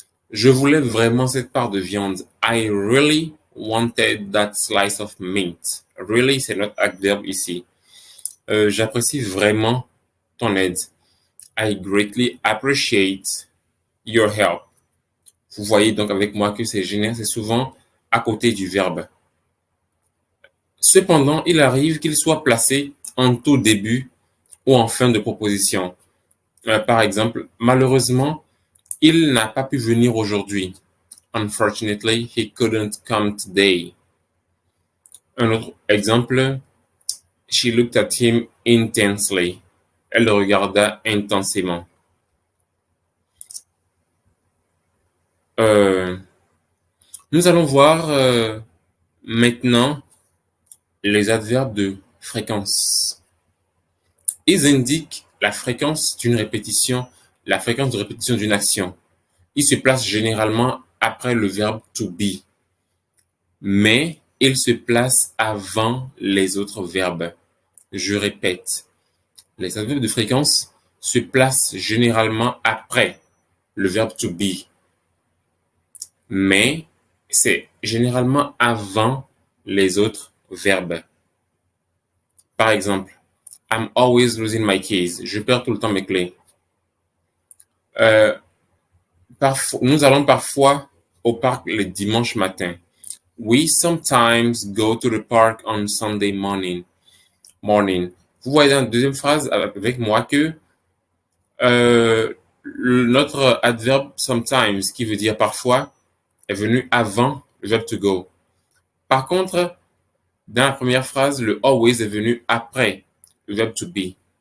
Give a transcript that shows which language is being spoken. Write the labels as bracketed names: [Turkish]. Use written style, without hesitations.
[French] Je voulais vraiment cette part de viande. [English] I really wanted that slice of meat. [French] Really, c'est notre adverbe ici. J'apprécie vraiment ton aide. [English] I greatly appreciate your help. [French] Vous voyez donc avec moi que c'est souvent à côté du verbe. Cependant, il arrive qu'il soit placé en tout début ou en fin de proposition. Par exemple, malheureusement, il n'a pas pu venir aujourd'hui. [English] Unfortunately, he couldn't come today. [French] Un autre exemple, [English] she looked at him intensely. [French] Elle le regarda intensément. Euh, Nous allons voir maintenant les adverbes de fréquence. Ils indiquent la fréquence de répétition d'une action. Ils se placent généralement après le verbe to be, mais ils se placent avant les autres verbes. Je répète, les adverbes de fréquence se placent généralement après le verbe to be, mais c'est généralement avant les autres verbes. Par exemple, [English] I'm always losing my keys. [French] Je perds tout le temps mes clés. Euh, Nous allons parfois au parc le dimanche matin. [English] We sometimes go to the park on Sunday morning. [French] Vous voyez dans la deuxième phrase avec moi que notre adverbe sometimes, qui veut dire parfois, est venu avant le verbe to go. Par contre, dans la première phrase, le always est venu après le verbe to be.